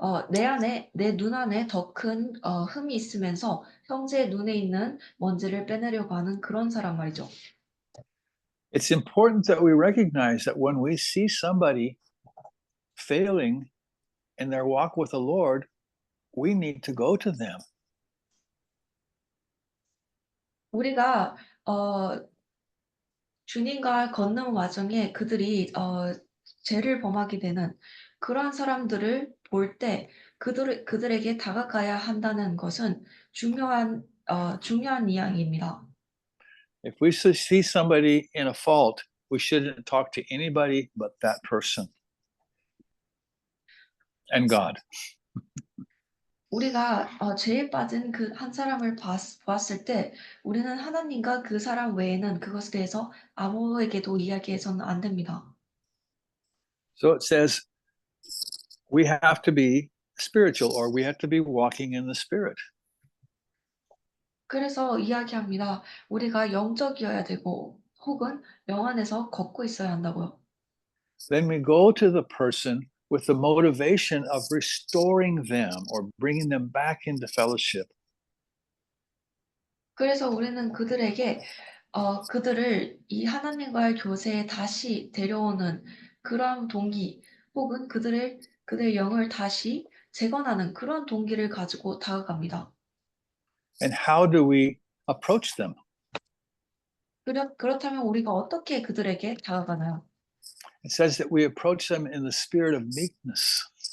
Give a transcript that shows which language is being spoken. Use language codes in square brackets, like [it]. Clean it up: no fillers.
[ko] 내 눈 안에 더 큰 흠이 있으면서 형제의 눈에 있는 먼지를 빼내려고 하는 그런 사람 말이죠. [en] It's important that we recognize that when we see somebody failing in their walk with the Lord, we need to go to them. [ko] 우리가 주님과 걷는 와중에 그들이 죄를 범하게 되는 그러한 사람들을 볼 때 그들에게 다가가야 한다는 것은 중요한 이야기입니다. [en] If we see somebody in a fault, we shouldn't talk to anybody but that person and God. [ko] 우리가 죄에 빠진 그 한 사람을 보았을 때 우리는 하나님과 그 사람 외에는 그것에 대해서 아무에게도 이야기해서는 안 됩니다. [en] So it says we have to be spiritual or we have to be walking in the Spirit. [ko] 그래서 이야기합니다. 우리가 영적이어야 되고 혹은 영 안에서 걷고 있어야 한다고요. [en] Then we go to the person with the motivation of restoring them or bringing them back into fellowship. [ko] 그래서 우리는 그들에게 그들을 이 하나님과의 교제에 다시 데려오는 그러한 동기 혹은 그들의 영을 다시 재건하는 그런 동기를 가지고 다가갑니다. [en] And how do we approach them? [ko] 그렇다면 우리가 어떻게 그들에게 다가가나요? [en] It says that we approach them in the spirit of meekness.